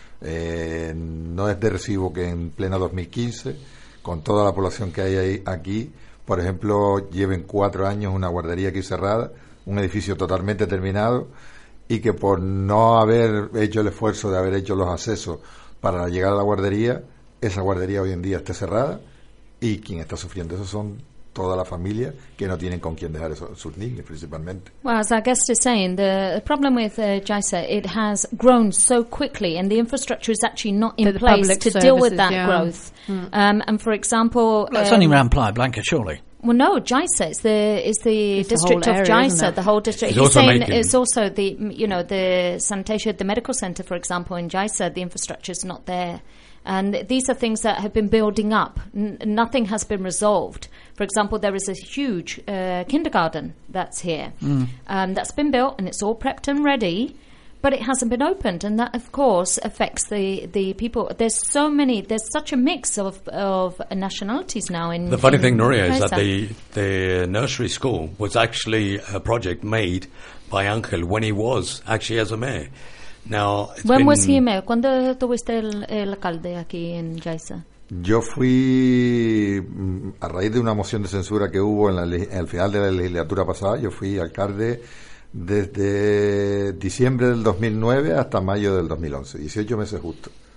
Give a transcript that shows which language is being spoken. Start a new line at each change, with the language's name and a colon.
Spanish: No es de recibo que en pleno 2015, con toda la población que hay ahí, aquí, por ejemplo, lleven 4 años una guardería aquí cerrada, un edificio totalmente terminado, y que por no haber hecho el esfuerzo de haber hecho los accesos para llegar a la guardería, esa guardería hoy en día está cerrada, y quien está sufriendo eso son toda la familia que no tienen con quién dejar sus niños principalmente.
English: Well, as our guest is saying, the problem with Yaiza, it has grown so quickly and the infrastructure is actually not in place to deal with that growth. Mm. And for example, it's only around Playa Blanca, surely. Well, no, Yaiza, it's the district of Yaiza, the whole district. He's saying it's also the, you know, the sanitation, the medical center, for example, in Yaiza, the infrastructure's not there. And these are things that have been building up. Nothing has been resolved. For example, there is a huge kindergarten that's here that's been built and it's all prepped and ready, but it hasn't been opened. And that, of course, affects the people. There's such a mix of nationalities now. The funny thing, Nuria, is that the nursery school was actually a project made by Angel when he was actually as a mayor. Now, when was he mayor?
Spanish: ¿Cuándo tuviste el alcalde aquí en Yaiza? Yo fui a raíz de una moción de censura que hubo en el final de la legislatura pasada. Yo fui alcalde desde diciembre del 2009 hasta mayo del 2011, 18 meses justo.